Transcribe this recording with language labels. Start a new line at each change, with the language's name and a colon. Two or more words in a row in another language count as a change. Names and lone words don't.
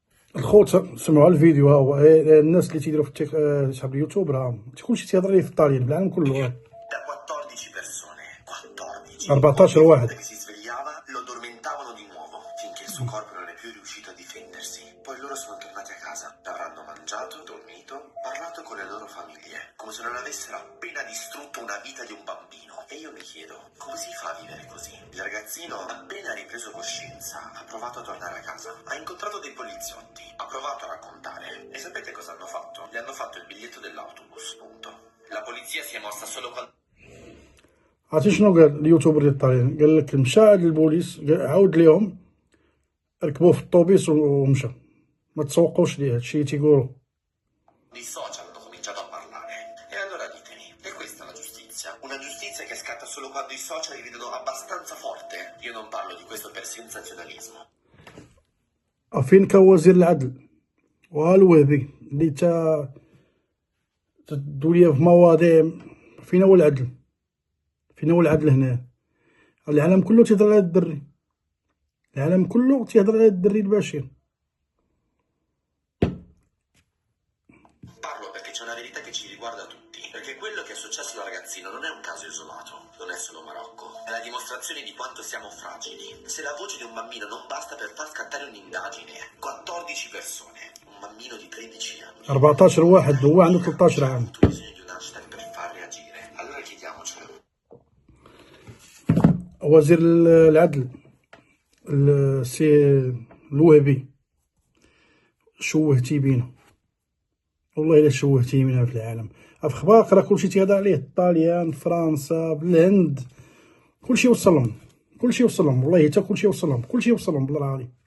Arabic: الخوت سمعوا الفيديو. ها هو الناس اللي تيديروا في اليوتيوب راه كلشي تيهضر ليه في الطاليان في العالم كله.
Italian: Da 14 persone, 14. 14 Ogni
Arabic: واحد.
Italian: volta che si svegliava lo addormentavano di nuovo, finché il suo corpo non è più riuscito a difendersi. Poi loro sono tornati a casa, avranno mangiato, dormito, parlato con le loro famiglie, come se non avessero appena distrutto una vita di un bambino. E io mi chiedo, come si fa a vivere così? Il ragazzino, appena ripreso coscienza, ha provato a tornare a casa. Ha incontrato dei poliziotti, ha provato a raccontare. E sapete cosa hanno fatto? Gli hanno fatto il biglietto dell'autobus, punto. La polizia si è mossa solo quando...
Arabic: عرفتي شنو قال اليوتيوبر ديال الطاليان؟ قال لك مشى عند البوليس عاود ليهم ركبوه في الطوبيس ومشى، ما تسوقوش ليه هادشي تيقولوا.
Italian: I social hanno cominciato a parlare. E allora ditemi, è questa la giustizia? Una giustizia che scatta solo quando i social li vedono abbastanza forte? Io non parlo di questo per sensazionalismo.
Arabic: فين كان وزير العدل والوهبي اللي تدولي في مواضيع؟ فين هو العدل؟ فين هو العدل هنا؟ العالم كله تيهضر على الدري، العالم كله تيهضر على الدري البشير.
Italian: Parlo perché c'è una verità che ci riguarda tutti, perché quello che è successo al ragazzino non è un caso isolato, non è solo Marocco, è la dimostrazione di quanto siamo fragili. Se la voce di un bambino non basta per far scattare un'indagine, 14 persone, un bambino di 13 anni,
Arabic: 14 واحد هو عنده 13 عام.
Italian: avuto bisogno di un hashtag per far reagire. Allora chiediamocelo.
Arabic: وزير العدل السي الوهبي شوهتي بينا، والله الا شوهتي بينا في العالم. في خباق راه كلشي تيهضر عليه، الطاليان، فرنسا، بالهند، كلشي وصلهم، كلشي وصلهم، والله حتى كلشي وصلهم، كلشي وصلهم بالله العظيم.